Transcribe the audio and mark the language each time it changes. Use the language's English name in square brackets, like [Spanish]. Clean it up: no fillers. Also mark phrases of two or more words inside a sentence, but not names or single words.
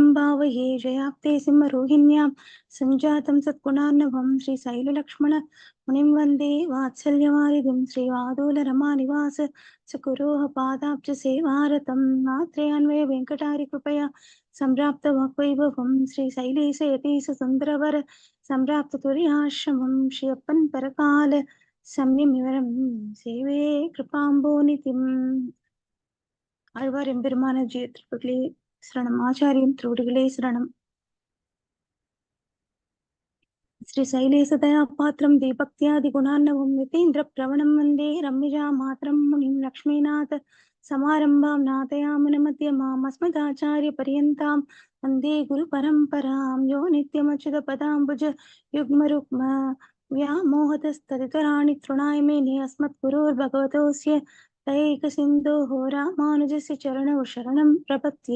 [Sanskrit] भावये जयाप्ते सिंहरोहिण्यां सञ्जातं सद्गुणार्णवं श्रीशैललक्ष्मण मुनिं वन्दे वात्सल्यवारिधिं श्रीवादोलरमानिवास सकुरोह पादाब्जसेवारतं मात्रेऽन्वय वेङ्कटारि कृपया सम्प्राप्त वाक्वैभवं श्रीशैलेशयतीश सुन्दरवर सम्प्राप्त तुर्याश्रमं श्रीयप्पन् परकाल सम्यमिवरं सेवे कृपाम्बोनिधिम्. [Tamil] ஆழ்வார் எம்பெருமானார் ஜீய திருவடிகளே சரணம். ஆச்சாரியன் திருவடிகளே சரணம். [Sanskrit] श्री शैलेशदया पात्रं दीपक्त्यादिगुणार्णवं यतीन्द्र प्रवणं वन्दे रम्यजा मातरं मुनिं लक्ष्मीनाथ समारम्भां नाथयामुनमध्यमाम् अस्मदाचार्यपर्यन्तां वन्दे गुरुपरम्परां यो नित्यमच्युतपदाम्बुज युग्मरुक्म व्यामोहतस्तदितराणि तृणाय मेने अस्मद्गुरोर्भगवतोऽस्य दैकसिन्धोः रामानुजस्य चरणौ शरणं प्रपद्ये.